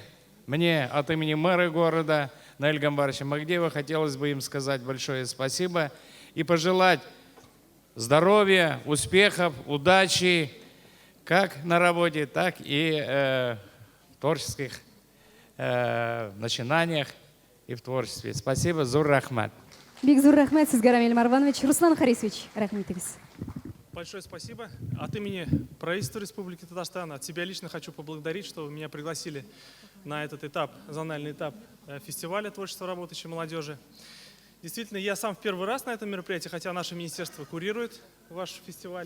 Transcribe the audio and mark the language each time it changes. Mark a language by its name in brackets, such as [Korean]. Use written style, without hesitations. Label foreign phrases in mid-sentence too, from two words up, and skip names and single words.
[Russian] Мне от имени мэра города Наиля Гамбаровича Магдиева хотелось бы им сказать большое спасибо и пожелать здоровья, успехов, удачи, как на работе, так и в творческих начинаниях и в творчестве. Спасибо, [Tatar] Зур Рахмат. Бик зур рахмет сизге Рамиль Марванович. Руслан Харисович, рахим итегиз. [Russian] Большое спасибо. От имени правительства Республики Татарстан, от себя лично хочу поблагодарить, что вы меня пригласили на этот этап, зональный этап фестиваля творчества работающей молодежи. Действительно, я сам в первый раз на этом мероприятии, хотя наше министерство курирует ваш фестиваль.